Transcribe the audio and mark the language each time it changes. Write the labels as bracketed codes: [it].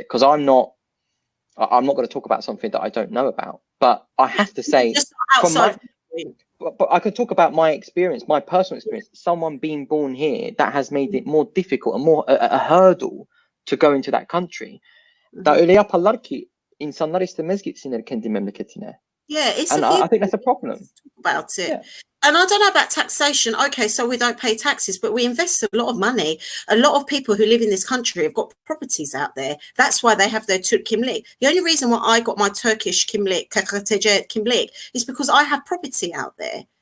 [en] Because I'm not going to talk about something that I don't know about. But I have to say, but I could talk about my experience, my personal experience. Someone being born here, that has made it more difficult and more a hurdle to go into that country. [tr] Da öyle yaparlar ki insanlar istemez gitsinler kendi memleketine. [en] Yeah, it's and I think that's a problem about it. And I don't know about taxation. Okay, so we don't pay taxes, but we invest a lot of money. A lot of people who live in this country have got properties out there. That's why they have their Türk kimlik. The only reason why I got my Turkish kimlik, KKTC kimlik, is because I have property out there.